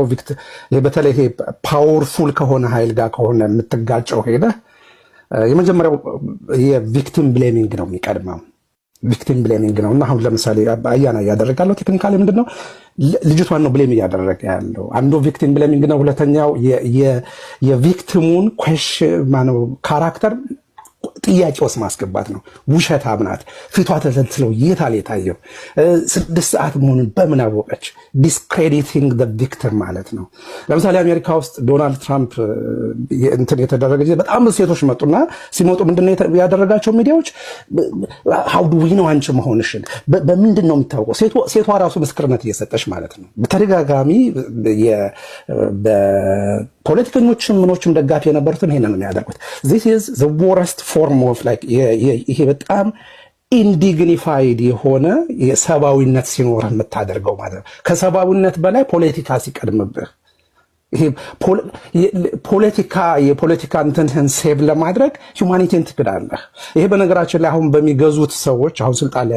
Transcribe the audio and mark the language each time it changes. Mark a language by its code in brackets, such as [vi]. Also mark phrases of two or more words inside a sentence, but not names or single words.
[am] በተለይ ይሄ ፓወርፉል ከሆነ ኃይል ጋር ከሆነ የምትጋጨው ሄደህ የመጀመሪያው የቪክቲም ብሌሚንግ ነው የሚቀድመው። [en] victim blaming [am] ነው እና አሁን ለምሳሌ አያና እያደረጋለው ቴክኒካሊ ምንድነው ልጅቷን ነው ብሌም እያደረገ ያለው። አንዱ [en] victim blaming [am] ነው። ሁለተኛው የቪክቲሙን ካራክተር ጥያቄ ውስጥ ማስገባት ነው። ውሸታም ናት፣ ፊቷ ተተልትለው የታል የታየው 6 ሰዓት መሆኑን በምን አወቀች? [en] discrediting the victim [am] ማለት ነው። ለምሳሌ አሜሪካ ውስጥ ዶናልድ ትራምፕ እንትን የተደረገ ጊዜ በጣም ብዙ ሴቶች መጡና ሲመጡ ምንድነው ያደረጋቸው ሚዲያዎች? [en] how do we know [am] አንቺ መሆንሽን በምንድን ነው የምታውቀው? ሴቷ ራሱ ምስክርነት እየሰጠች ማለት ነው። በተደጋጋሚ ፖለቲከኞችም ምኖችም ደጋፊ የነበሩትን ይሄንን ነው የሚያደርጉት። [en] this is the worst form of like [am] ይሄ በጣም ኢንዲግኒፋይድ የሆነ የሰብአዊነት ሲኖር የምታደርገው ማለት ነው። ከሰብአዊነት በላይ ፖለቲካ ሲቀድምብህ ይሄ የፖለቲካ እንትንህን ሴቭ ለማድረግ ሁማኒቲን ትክዳለህ። ይሄ በነገራችን ላይ አሁን በሚገዙት ሰዎች አሁን ስልጣን ላይ